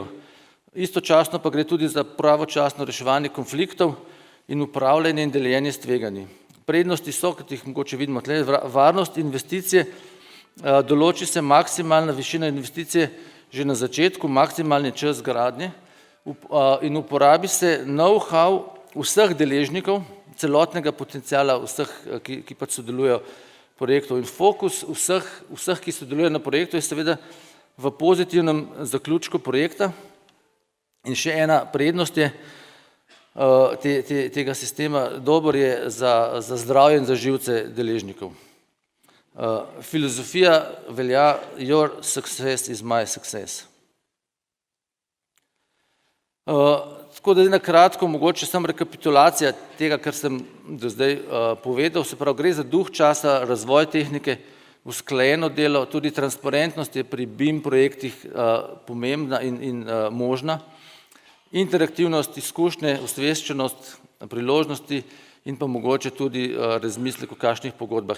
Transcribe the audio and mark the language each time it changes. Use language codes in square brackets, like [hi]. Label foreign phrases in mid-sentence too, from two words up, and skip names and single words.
[sl] Istočasno pa gre tudi za pravočasno reševanje konfliktov in upravljanje in deljenje s tveganji. Prednosti so, kot jih mogoče vidimo tle, varnost investicije, določi se maksimalna višina investicije že na začetku, maksimalni čas gradnje in uporabi se know-how vseh deležnikov, celotnega potenciala vseh, ki pač sodelujejo projektov, in fokus vseh, ki sodelujejo na projektu, je seveda v pozitivnem zaključku projekta. In še ena prednost je tega sistema, dober je za zdravje in za živce deležnikov. Filozofija velja: [en] your success is my success. [sl] Tako da na kratko, mogoče samo rekapitulacija tega, kar sem do zdaj povedal, se pravi, gre za duh časa, razvoj tehnike, usklajeno delo, tudi transparentnost je pri BIM projektih pomembna in možna, interaktivnost, izkušnje, osveščenost, priložnosti in pa mogoče tudi razmislek o kakšnih pogodbah.